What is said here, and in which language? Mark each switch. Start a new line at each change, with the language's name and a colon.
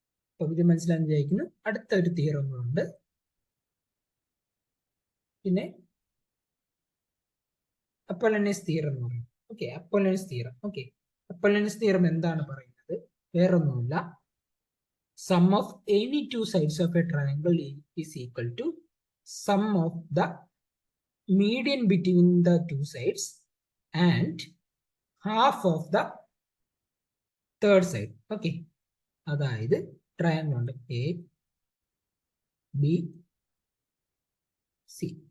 Malayalam: അപ്പം ഇത് മനസ്സിലാക്കാൻ വിചാരിക്കുന്നു. അടുത്ത ഒരു തിയറം ഉണ്ട്. പിന്നെ അപ്പോളോണിയസ് തിയറം എന്ന് പറയും. Okay, Apollonius theorem. Okay, Apollonius theorem എന്താണ് പറയുന്നത്? വേറൊന്നുമില്ല,
English: sum of any two sides of a triangle is equal to sum of the median between the two sides and half of the third side.
Malayalam: Okay, അതായത് triangle ഉണ്ട് A B C.